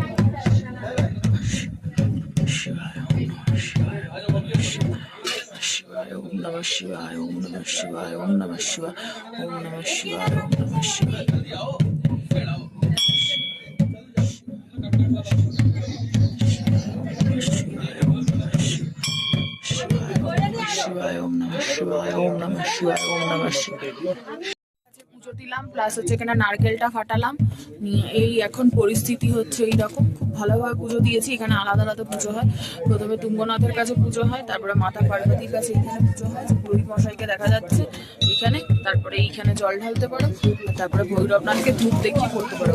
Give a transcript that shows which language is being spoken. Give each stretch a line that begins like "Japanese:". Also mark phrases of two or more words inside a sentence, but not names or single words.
Sanskrit: শিবায়, ওম নমঃ শিবায়, শিবায়, शिवाय ओम नमः शिवाय ओम नमः शिवाय ओम नमः शिवाय ओम नमः शिवाय ओम नमः शिवाय शिवाय ओम नमः शिवाय ओम नमः शिवाय ओम नमः शिवाय।
Bangla: পুজো দিলাম প্লাস হচ্ছে এখানে নারকেলটা ফাটালাম নিয়ে এই এখন পরিস্থিতি হচ্ছে এইরকম। খুব ভালোভাবে পুজো দিয়েছি। এখানে আলাদা আলাদা পুজো হয়। প্রথমে তুঙ্গনাথের কাছে পুজো হয়, তারপরে মাতা পার্বতীর কাছে এখানে পুজো হয়, পুরোহিত মশাইকে দেখা যাচ্ছে এখানে। তারপরে এইখানে জল ঢালতে পারো, তারপরে ভৈরবনাথকে ধূপ দেখিয়ে করতে পারো।